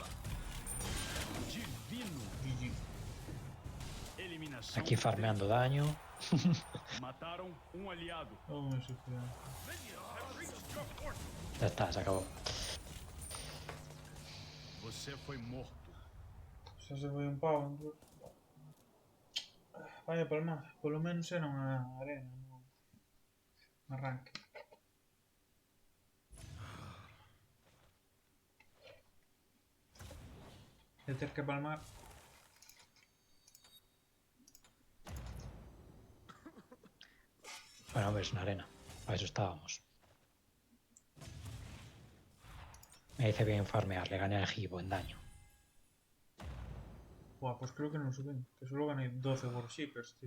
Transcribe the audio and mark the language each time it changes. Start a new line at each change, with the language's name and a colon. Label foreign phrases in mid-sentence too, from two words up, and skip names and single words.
Spanish: Divino. GG.
Portuguese: Eliminação.
Spanish: Aquí farmeando daño.
Portuguese: Mataram um aliado.
Spanish: Oh, me sufrió. Ya está, se acabó.
Portuguese: Você foi morto.
Galician: Xa se foi un pavo.
Spanish: Vaya palma.
Galician: Polo menos era unha arena, non un arranque. De ter que palmar.
Spanish: Bueno, hombre, es una arena. A eso estábamos. Me dice bien farmear, le gané al Gibo en daño. Buah, pues creo que no suben. Que solo gané 12 Worshippers, tío.